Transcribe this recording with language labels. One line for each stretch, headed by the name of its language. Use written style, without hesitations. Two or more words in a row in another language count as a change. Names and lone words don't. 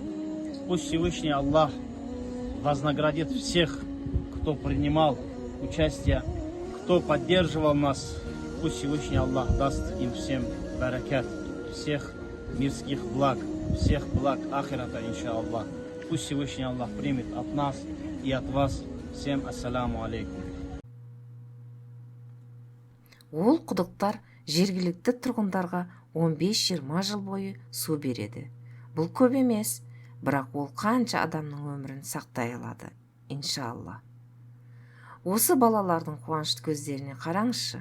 Russian: Пусть Всевышний Аллах вознаградит всех, кто принимал участие, кто поддерживал нас. Пусть Всевышний Аллах даст им всем баракат, всех мирских благ, всех благ ахирата, иншаллах. Пусть Всевышний Аллах примет от нас и от вас. Всем
Arabic: السلام عليكم.
Kazakh: Ол құдықтар жергілікті тұрғындарға 15-20 жыл бойы су береді. Бұл көп емес, бірақ ол қанша адамның өмірін сақтай алады, иншалла. Осы балалардың қуанышты көздеріне қараңызшы.